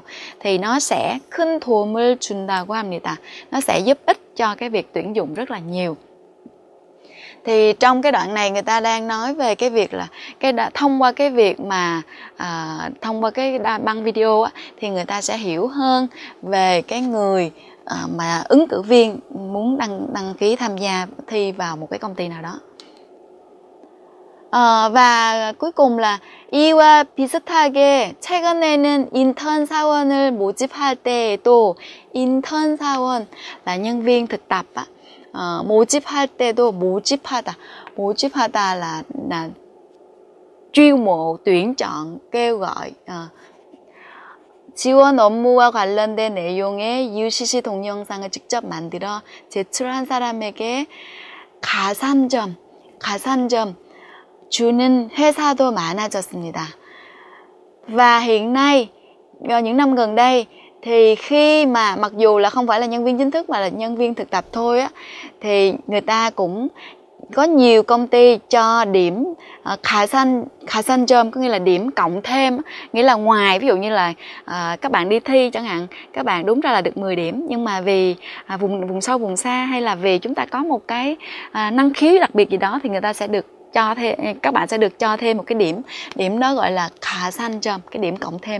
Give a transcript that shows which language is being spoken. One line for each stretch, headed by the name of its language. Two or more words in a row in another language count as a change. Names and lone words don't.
Vietnamese: Thì nó sẽ
Korean: 큰 도움을 준다고 합니다.
Vietnamese: Nó sẽ giúp ích cho cái việc tuyển dụng rất là nhiều. Thì trong cái đoạn này người ta đang nói về cái việc là thông qua cái việc mà thông qua cái băng video á, thì người ta sẽ hiểu hơn về cái người mà ứng cử viên muốn đăng ký tham gia thi vào một cái công ty nào đó. và cuối cùng là
Korean: 이와 비슷하게 최근에는 인턴 사원을 모집할 때에도 인턴 사원
Vietnamese: là nhân viên thực tập á,
Korean: 모집할 때도 mo집하다
Vietnamese: là chiêu mộ, tuyển chọn, kêu gọi.
Korean: 지원 업무와 관련된 내용의 UCC 동영상을 직접 만들어 제출한 사람에게 가산점 주는 회사도 많아졌습니다.
Vietnamese: Và hiện nay, những năm gần đây, thì khi mà mặc dù là không phải là nhân viên chính thức mà là nhân viên thực tập thôi á, thì người ta cũng có nhiều công ty cho điểm 가산점, có nghĩa là điểm cộng thêm, nghĩa là ngoài ví dụ như là các bạn đi thi chẳng hạn, các bạn đúng ra là được 10 điểm, nhưng mà vì vùng sâu vùng xa hay là vì chúng ta có một cái năng khiếu đặc biệt gì đó thì người ta sẽ được cho thêm, các bạn sẽ được cho thêm một cái điểm đó gọi là 가산점, cái điểm cộng thêm.